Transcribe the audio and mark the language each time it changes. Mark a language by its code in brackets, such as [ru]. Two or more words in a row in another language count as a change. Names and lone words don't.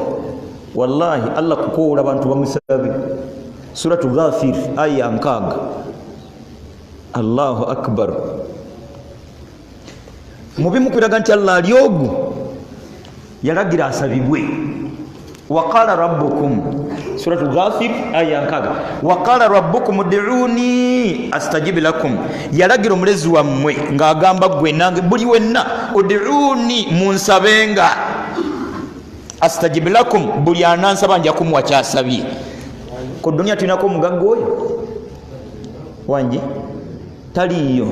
[lg] Wallahi Allah kukoola abantu bamusabe. [ar] سورة غافر آية 6. الله أكبر. [lg] Mubimu kubiraga nti Allah ali ogwo yalagira asabibwe. [ar] وقال ربكم، سورة غافر آية 6. وقال ربكم ادعوني أستجب لكم. [lg] Yalagira omulezi wammwe ng'agamba gwe nange buli wenna ud'uni munsabenga [ar] أستجب لكم, [lg] buli anansaba nja kumuwa kyasabye. Ku dunia tulinako omugagga oyo wangi taliyo.